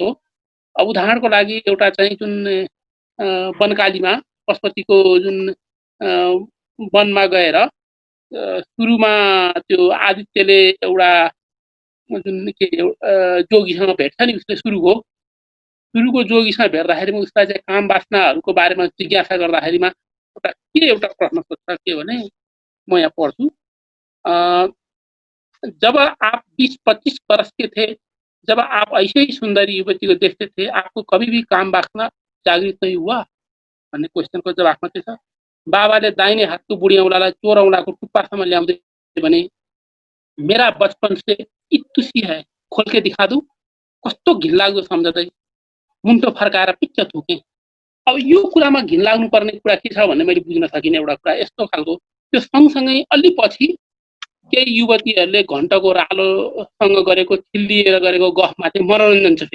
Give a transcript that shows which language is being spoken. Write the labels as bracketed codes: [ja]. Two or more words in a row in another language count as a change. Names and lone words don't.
[ne] अब उदाहरणको लागि एउटा चाहिँ जुन वनकालीमा पशुपतिको जुन वनमा गएर सुरुमा त्यो आदित्यले एउटा जुन जोगीसँग भेट्छ नि, उसले सुरुको जोगीसँग भेट्दाखेरिमा उसलाई चाहिँ काम वासनाहरूको बारेमा जिज्ञासा गर्दाखेरिमा एउटा प्रश्न सोध्छ के भने, म यहाँ पढ्छु। [hi] जब आप 20-25 वर्ष के थे, जब आप ऐसे ही सुंदरी युवती को देखते थे, आपको कभी भी काम वासना जागृत नहीं हुआ [ne] भन्ने क्वेसनको जवाफमा के छ, बाबाले दाहिने हातको बुढी औँलालाई चोर औँलाको टुप्पासम्म ल्याउँदै भने, [hi] मेरा बचपन से इत्तुसी है, खोल के दिखा दूं। [ne] कस्तो घिनलाग्दो सम्झँदै मुन्टो फर्काएर पिच्च थुके। अब यो कुरामा घिन लाग्नु पर्ने कुरा के छ भन्ने मैले बुझ्न सकिने एउटा कुरा यस्तो खालको, त्यो सँगसँगै अलि पछि केही युवतीहरूले घण्टको रालोसँग गरेको चिल्लिएर गरेको गफमा चाहिँ मनोरञ्जन छ।